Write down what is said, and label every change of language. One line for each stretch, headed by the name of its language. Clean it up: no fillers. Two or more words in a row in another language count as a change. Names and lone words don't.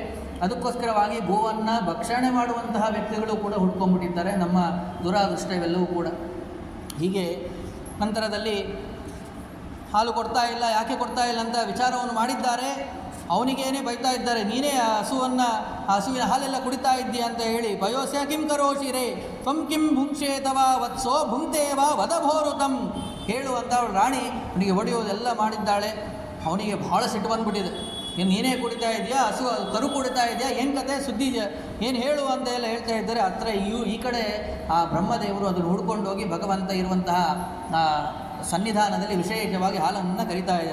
Kannada: ಅದಕ್ಕೋಸ್ಕರವಾಗಿ ಗೋವನ್ನು ಭಕ್ಷಣೆ ಮಾಡುವಂತಹ ವ್ಯಕ್ತಿಗಳು ಕೂಡ ಹುಡ್ಕೊಂಡ್ಬಿಟ್ಟಿದ್ದಾರೆ. ನಮ್ಮ ದುರಾದೃಷ್ಟ ಇವೆಲ್ಲವೂ ಕೂಡ. ಹೀಗೆ ನಂತರದಲ್ಲಿ ಹಾಲು ಕೊಡ್ತಾ ಇಲ್ಲ, ಯಾಕೆ ಕೊಡ್ತಾ ಇಲ್ಲ ಅಂತ ವಿಚಾರವನ್ನು ಮಾಡಿದ್ದಾರೆ. ಅವನಿಗೇನೆ ಬೈತಾ ಇದ್ದಾರೆ, ನೀನೇ ಆ ಹಸುವಿನ ಹಾಲೆಲ್ಲ ಕುಡಿತಾ ಇದ್ದೀಯ ಅಂತ ಹೇಳಿ.
Sanskrit: ಪಯೋಸ್ಯ ಕಿಂ ಕರೋಶಿರೇ ತ್ವಂ ಕಿಂ ಭುಂಕ್ಷೇತವಾ ವತ್ಸೋ ಭುಂಕ್ತೇವಾ ವದಭೋರುತಂ
Kannada: ಹೇಳುವಂಥ ಅವಳು ರಾಣಿ ಅವನಿಗೆ ಹೊಡೆಯೋದೆಲ್ಲ ಮಾಡಿದ್ದಾಳೆ. ಅವನಿಗೆ ಬಹಳ ಸಿಟ್ಟು ಬಂದ್ಬಿಟ್ಟಿದೆ. ನೀನೇ ಕುಡಿತಾ ಇದೆಯಾ, ಕರು ಕುಡಿತಾ ಇದೆಯಾ, ಏನು ಕತೆ ಸುದ್ದಿ ಏನು ಹೇಳು ಅಂತ ಎಲ್ಲ ಹೇಳ್ತಾ ಇದ್ದಾರೆ. ಹತ್ರ ಈ ಕಡೆ ಆ ಬ್ರಹ್ಮದೇವರು ಅದನ್ನು ಹುಡ್ಕೊಂಡು ಹೋಗಿ ಭಗವಂತ ಇರುವಂತಹ ಸನ್ನಿಧಾನದಲ್ಲಿ ವಿಶೇಷವಾಗಿ ಹಾಲನ್ನು ಕರಿತಾ ಇದೆ.